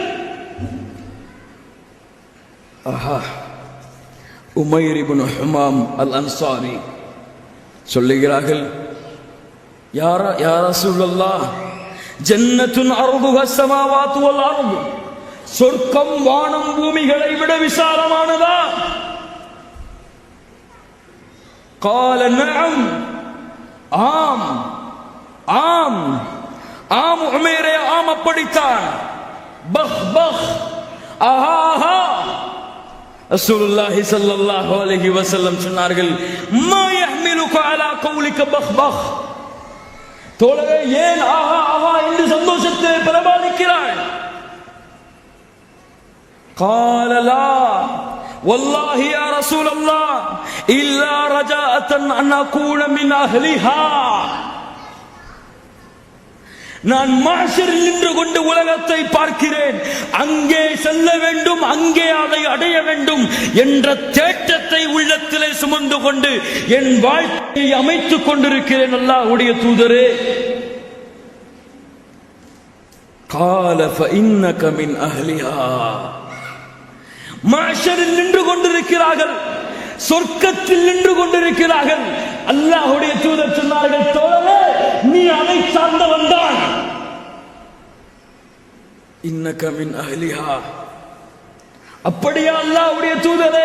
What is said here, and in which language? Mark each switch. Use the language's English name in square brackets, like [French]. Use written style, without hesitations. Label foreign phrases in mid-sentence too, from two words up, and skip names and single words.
[Tamil] ஆஹா, உமைர் இப்னு ஹுமாம் அல் அன்சாரி சொல்லுகிறார்கள், [Arabic] يا رسول الله, جنة عرضها السماوات والأرض, [Tamil] சொர்க்கம் வானம் பூமிகளை விட விசாலமானதா? [Arabic] قال نعم, [Tamil] ஆம் ஆம் ஆம் உமைரே, ஆம் அப்படித்தான். பஹ் பஹ், ஆஹா ஆஹா. [Arabic] رسول الله صلى الله عليه وسلم [Tamil] சொன்னார்கள், [Arabic] ما يحملك على قولك بخ بخ, [Tamil] தோழரே ஏன் ஆஹா ஆஹா என்று சந்தோஷத்தை பிரபாதிக்கிறாய்? [Arabic] قال لا والله يا رسول الله إلا رجاءة أن أكون من أهلها. [Tamil] நான் மஹ்ஷரில் நின்று கொண்டு உலகத்தை பார்க்கிறேன், அங்கே செல்ல வேண்டும், அங்கே அதை அடைய வேண்டும் என்ற தேட்டத்தை உள்ளத்திலே சுமந்து கொண்டு என் வாழ்க்கையை அமைத்துக் கொண்டிருக்கிறேன். அல்லாஹ்வுடைய தூதரே, [Arabic] قال فإنك من أهلها. [Tamil] மஹ்ஷரில் நின்று கொண்டிருக்கிறார்கள், சொர்க்கத்தில் நின்று கொண்டிருக்கிறார்கள். அல்லாஹ்வுடைய தூதர் சொன்னார்கள், தோழரே நீ அதை சார்ந்தவன் தான். [Arabic] إنك من أهلها. [Tamil] அப்படியா அல்லாஹ்வுடைய தூதரே?